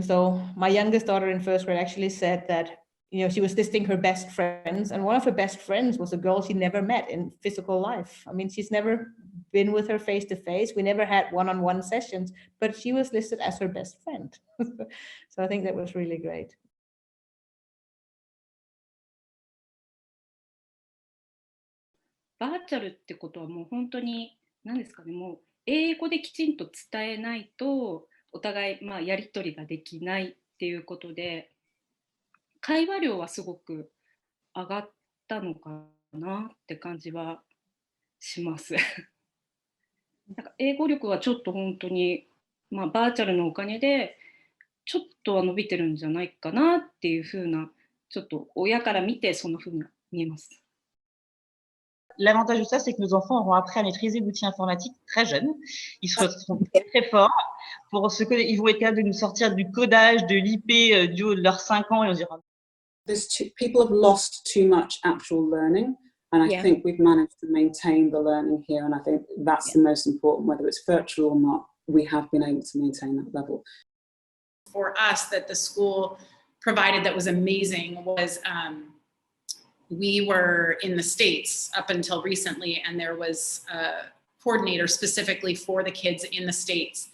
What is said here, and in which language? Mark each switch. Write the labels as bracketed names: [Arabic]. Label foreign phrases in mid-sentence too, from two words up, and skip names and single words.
[English] So my youngest daughter in first grade actually said that, she was listing her best friends, and one of her best friends was a girl she never met in physical life. She's never been with her face to face. We never had one-on-one sessions, but she was listed as her best friend. So I think that was really great. [Japanese] バーチャルってことはもう本当に何ですかね、もう英語できちんと伝えないとお互いやり取りができないっていうことで、会話量はすごく上がったのかなって感じはします。なんか英語力はちょっと本当にバーチャルのおかげでちょっとは伸びてるんじゃないかなっていう風な、ちょっと親から見てそんな風に見えます。 [French] L'avantage de ça, c'est que nos enfants auront appris à maîtriser l'outil informatique très jeunes. Ils seront très, très forts. Ils vont être capables de nous sortir du codage, de l'IP du haut de leurs 5 ans, et on se dira. [English] People have lost too much actual learning, and I think we've managed to maintain the learning here, and I think that's the most important, whether it's virtual or not, we have been able to maintain that level. For us, that the school provided that was amazing was we were in the States up until recently, and there was a coordinator specifically for the kids in the States.